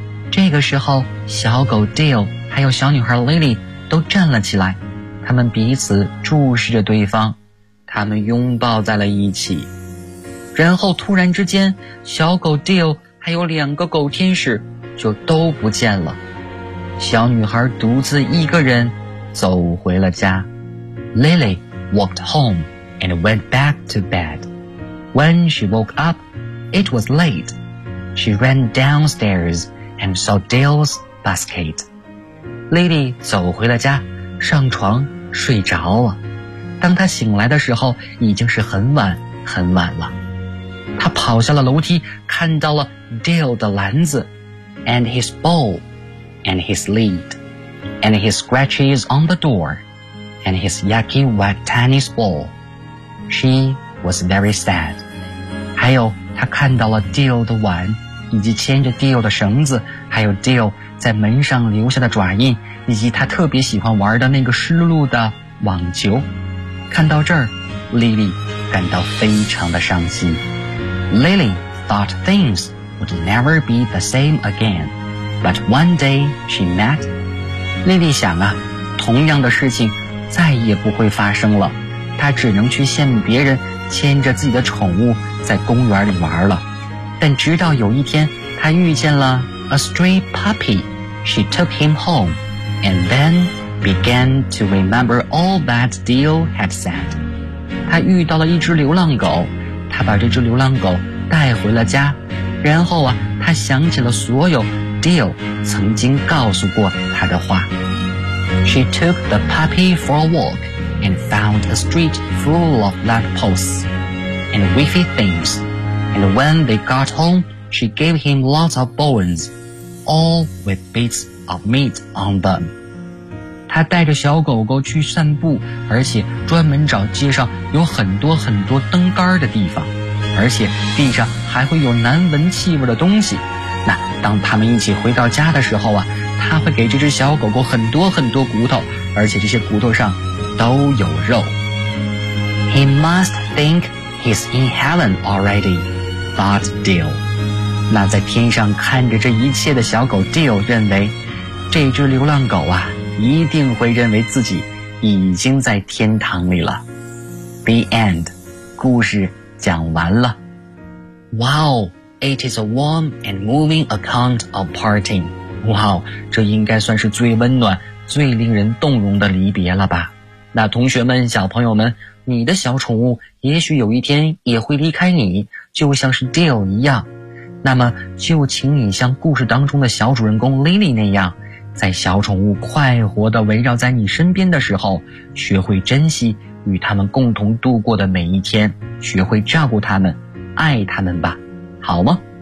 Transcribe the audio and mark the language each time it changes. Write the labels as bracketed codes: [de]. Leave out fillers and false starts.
[zh] 这个时候小狗 Dale 还有小女孩 Lily 都站了起来，他们彼此注视着对方，他们拥抱在了一起。然后突然之间，小狗 Dale 还有两个狗天使就都不见了。小女孩独自一个人走回了家。 [en] Lily walked home and went back to bed. When she woke up, it was late. She ran downstairs and saw Dale's basket. [zh] Lily 走回了家，上床睡着了。当他醒来的时候已经是很晚很晚了，他跑下了楼梯，看到了 Dale 的篮子 [en] and his bowl and his lid and his scratches on the door and his yucky wet tennis ball. She was very sad. [zh] 还有他看到了 Dale 的碗，以及牵着 Dale 的绳子，还有 Dale 在门上留下的爪印，以及他特别喜欢玩的那个湿漉漉的网球。看到这儿， Lily 感到非常的伤心。 [en] Lily thought things would never be the same again, but one day she met. [zh] Lily 想啊，同样的事情再也不会发生了，她只能去羡慕别人牵着自己的宠物在公园里玩了。但直到有一天她遇见了 [en] a stray puppy, she took him home, and thenBegan to remember all that Dale had said. [zh] 他遇到了一只流浪狗，他把这只流浪狗带回了家，然后啊，他想起了所有 Dale 曾经告诉过他的话。 [en] She took the puppy for a walk and found a street full of light posts and wiffy things. And when they got home, she gave him lots of bones, all with bits of meat on them. [zh] 他带着小狗狗去散步，而且专门找街上有很多很多灯杆的地方，而且地上还会有难闻气味的东西。那当他们一起回到家的时候啊，他会给这只小狗狗很多很多骨头，而且这些骨头上都有肉。 [en] He must think he's in heaven already, thought Dale. [zh] 那在天上看着这一切的小狗 Dale 认为，这只流浪狗啊一定会认为自己已经在天堂里了。 [en] The end. [zh] 故事讲完了。 [en] Wow, it is a warm and moving account of parting. [zh] Wow, 这应该算是最温暖最令人动容的离别了吧。那同学们，小朋友们，你的小宠物也许有一天也会离开你，就像是 Dale 一样。那么就请你像故事当中的小主人公 Lily 那样，在小宠物快活地围绕在你身边的时候，学会珍惜与他们共同度过的每一天，学会照顾他们，爱他们吧，好吗？